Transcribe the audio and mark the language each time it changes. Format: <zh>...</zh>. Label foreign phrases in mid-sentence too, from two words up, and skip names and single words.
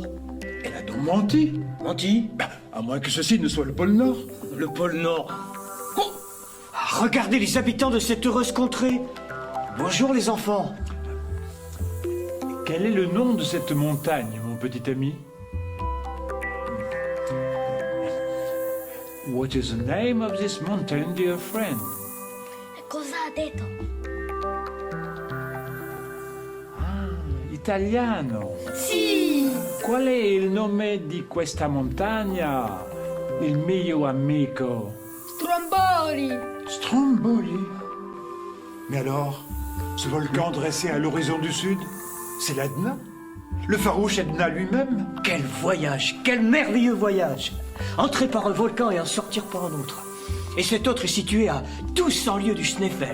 <fr>Elle a donc menti. Menti? À moins que ceci ne soit le pôle Nord. Le pôle Nord. Oh! Regardez les habitants de cette heureuse contrée. Bonjour les enfants. Quel est le nom de cette montagne, mon petit ami?</fr> <en>What is the name of this mountain, dear friend?</en> <it>Cosa ha detto? Italiano. Sì! Qual è il nome di questa montagna? Il mio amico. Stromboli! Stromboli.</it> <fr>Mais alors, ce volcan dressé à l'horizon du sud, c'est l'Etna? Le farouche Etna lui-même? Quel voyage, quel merveilleux voyage. Entrer par un volcan et en sortir par un autre. Et cet autre est situé à 1200 lieues du Schneefel.</fr>